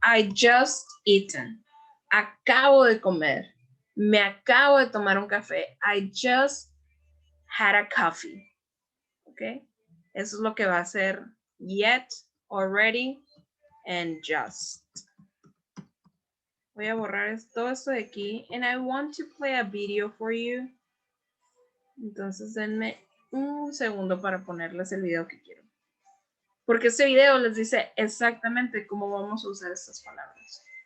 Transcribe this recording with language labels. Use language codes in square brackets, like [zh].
[en] I just eaten. [es] Acabo de comer. Me acabo de tomar un café. [en] I just had a coffee. [es] ¿Ok? Eso es lo que va a ser yet, already, and just. Voy a borrar todo esto de aquí. [en] And I want to play a video for you. [es] Entonces denme un segundo para ponerles el video que quiero. Porque este video les dice exactamente cómo vamos a usar estas palabras.